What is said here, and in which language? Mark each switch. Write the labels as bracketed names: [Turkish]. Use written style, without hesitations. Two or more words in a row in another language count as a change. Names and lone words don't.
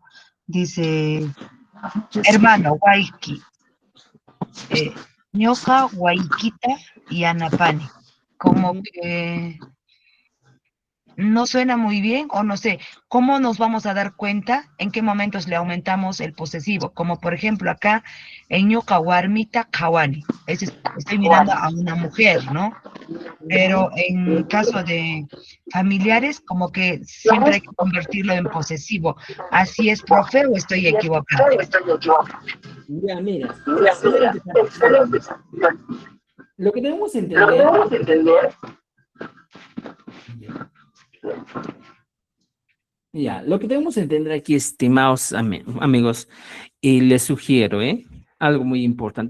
[Spanish] Dice, [Quechua] hermano, Waiki, ñoqa Waikita y Anapani. [Spanish] Como que no suena muy bien o no sé, ¿cómo nos vamos a dar cuenta en qué momentos le aumentamos el posesivo? Como por ejemplo acá en [Quechua] ñoqa warmita kawani, [Spanish] estoy mirando a una mujer, ¿no? Pero en caso de familiares, como que siempre hay que convertirlo en posesivo. ¿Así es, profe, o estoy equivocada? Ya, mira, excelente. Lo que debemos entender. Ya, lo que debemos entender aquí, estimados amigos, y les sugiero, algo muy importante.